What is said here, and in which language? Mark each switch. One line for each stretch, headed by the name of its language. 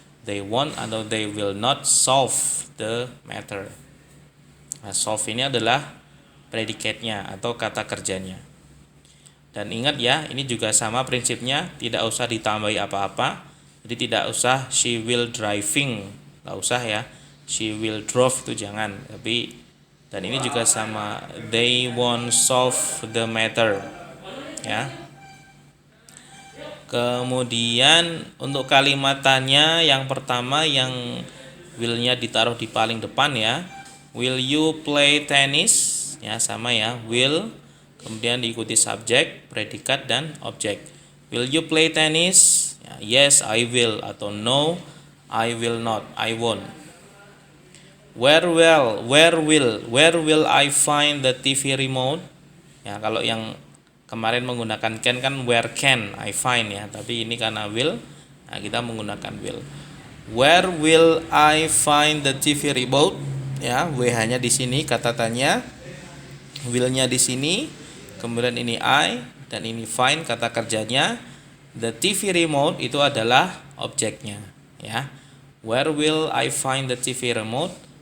English: They won't atau they will not solve the matter.
Indonesian: Nah, solve ini adalah predikatnya atau kata kerjanya. Dan ingat ya, ini juga sama prinsipnya, tidak usah ditambahi apa-apa. Jadi tidak usah
English: she will driving,
Indonesian: nggak usah ya.
English: She will drove
Indonesian: itu jangan. Tapi dan ini juga sama,
English: they won't solve the matter.
Indonesian: Ya. Kemudian untuk kalimatannya yang pertama yang will-nya ditaruh di paling depan ya.
English: Will you play tennis?
Indonesian: Ya sama ya, will kemudian diikuti subjek, predikat dan objek.
English: Will you play tennis? Ya, yes, I will atau no, I will not, I won't. Where will I find the TV remote?
Indonesian: Ya, kalau yang kemarin menggunakan can kan
English: where can I find
Indonesian: ya, tapi ini karena will, nah kita menggunakan will.
English: Where will I find the TV remote?
Indonesian: Ya, WH-nya di sini kata tanya, will-nya di sini, kemudian ini I dan ini find kata kerjanya.
English: The TV remote
Indonesian: itu adalah objeknya ya.
English: Where will I find the TV remote?